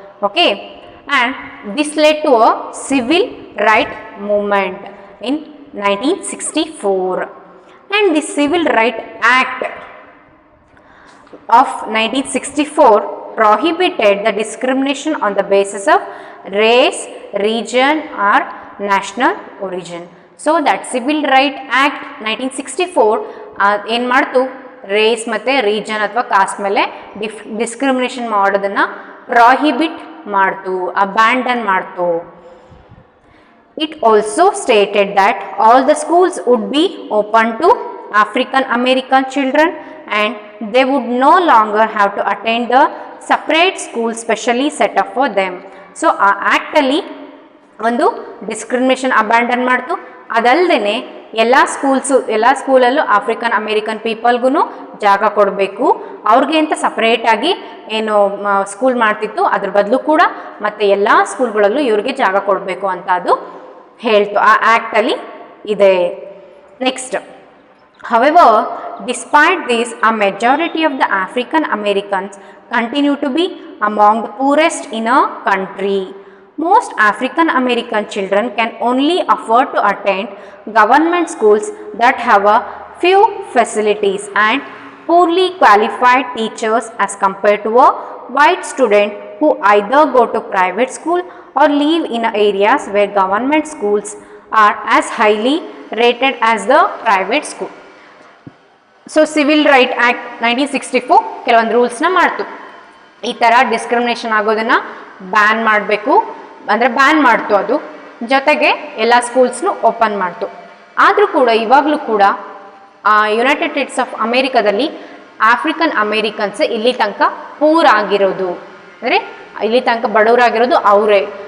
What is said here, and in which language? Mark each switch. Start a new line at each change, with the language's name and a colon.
English: Okay, and this led to a civil rights movement in 1964. And the Civil Rights Act of 1964 prohibited the discrimination on the basis of race, region or national origin. So that
Kannada: Civil Rights Act 1964 ಏನು ಮಾಡ್ತು, race ಮತ್ತು region ಅಥವಾ cost ಮೇಲೆ discrimination ಮಾಡೋದನ್ನು ಪ್ರಾಹಿಬಿಟ್ ಮಾಡ್ತು, abandon ಮಾಡ್ತು.
English: It also stated that all the schools would be open to African American children and they would no longer have to attend the separate school specially set up for them.
Kannada: So ಆ ಆ್ಯಕ್ಟಲ್ಲಿ ಒಂದು discrimination abandon ಮಾಡ್ತು. ಅದಲ್ಲದೆ ಎಲ್ಲ ಸ್ಕೂಲಲ್ಲೂ African American ಪೀಪಲ್ಗೂ ಜಾಗ ಕೊಡಬೇಕು, ಅವ್ರಿಗೆ ಅಂತ ಸಪ್ರೇಟಾಗಿ ಏನು ಸ್ಕೂಲ್ ಮಾಡ್ತಿತ್ತು ಅದ್ರ ಬದಲು ಕೂಡ ಮತ್ತು ಎಲ್ಲ ಸ್ಕೂಲ್ಗಳಲ್ಲೂ ಇವ್ರಿಗೆ ಜಾಗ ಕೊಡಬೇಕು ಅಂತ ಅದು ಹೇಳ್ತು, ಆ ಆ್ಯಕ್ಟಲ್ಲಿ ಇದೆ.
English: Next, however, despite this, a majority of the African Americans continue to be among the poorest in a country. Most African American children can only afford to attend government schools that have a few facilities and poorly qualified teachers as compared to a white student who either go to private school or live in areas where government schools are as highly rated as the private school.
Kannada: So civil right act 1964 ಕೆಲವೊಂದು ರೂಲ್ಸ್ನ ಮಾಡ್ತು. ಈ ಥರ discrimination ಆಗೋದನ್ನು ban ಮಾಡಬೇಕು ಅಂದರೆ ban ಮಾಡ್ತು. ಅದು ಜೊತೆಗೆ ಎಲ್ಲ ಸ್ಕೂಲ್ಸ್ನು ಓಪನ್ ಮಾಡ್ತು. ಆದರೂ ಕೂಡ ಇವಾಗಲೂ ಕೂಡ United States of ಅಮೇರಿಕಾದಲ್ಲಿ African Americans ಇಲ್ಲಿ ತನಕ ಪೂರ್ ಆಗಿರೋದು, ಅಂದರೆ ಇಲ್ಲಿ ತನಕ ಬಡವರಾಗಿರೋದು ಅವರೇ.